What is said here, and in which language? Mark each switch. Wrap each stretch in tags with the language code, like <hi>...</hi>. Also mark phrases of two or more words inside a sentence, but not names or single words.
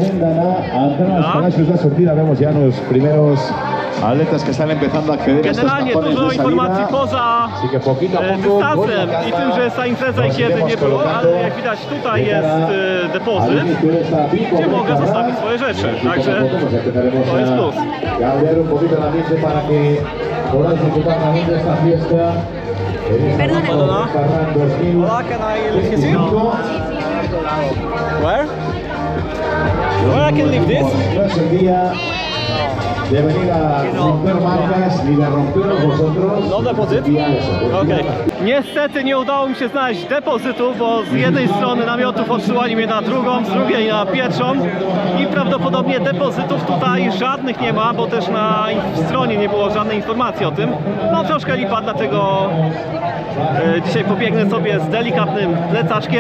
<pl>Generalnie dużo informacji poza dystansem i tym, że jest ta impreza i kiedy nie było, ale jak widać tutaj jest depozyt, gdzie mogę zostawić swoje rzeczy, także to jest plus.</pl> <es>Perdona. Hola,</es> <en>can I leave this here? Where? Where I can leave this?</en> <es>De venir a romper marcas ni de romperos vosotros.</es> <pl>No depozyt? Okej. Niestety nie udało mi się znaleźć depozytu, bo z jednej strony namiotów odsyłali mnie na drugą, z drugiej na pierwszą i prawdopodobnie depozytów tutaj żadnych nie ma, bo też na stronie nie było żadnej informacji o tym. No troszkę lipa, dlatego dzisiaj pobiegnę sobie z delikatnym plecaczkiem.</pl>